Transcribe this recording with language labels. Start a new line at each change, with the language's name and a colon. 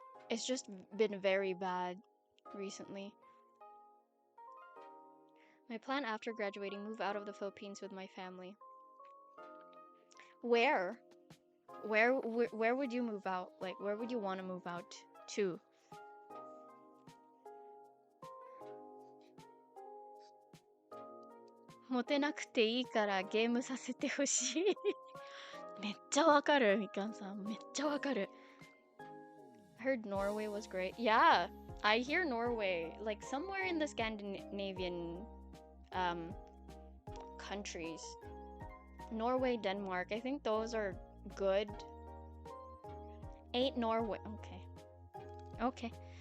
English: It's just been very bad recently. My plan after graduating, move out of the Philippines with my family. Where would you move out? Like, where would you want to move out to?
Japanese: "モテなくていいからゲームさせてほしい." めっちゃわかる、みかんさん。めっちゃわかる。
English: I heard Norway was great. Yeah, I hear Norway, like somewhere in the Scandinavian countries. Norway, Denmark, I think those are good. Ain't Norway. Okay.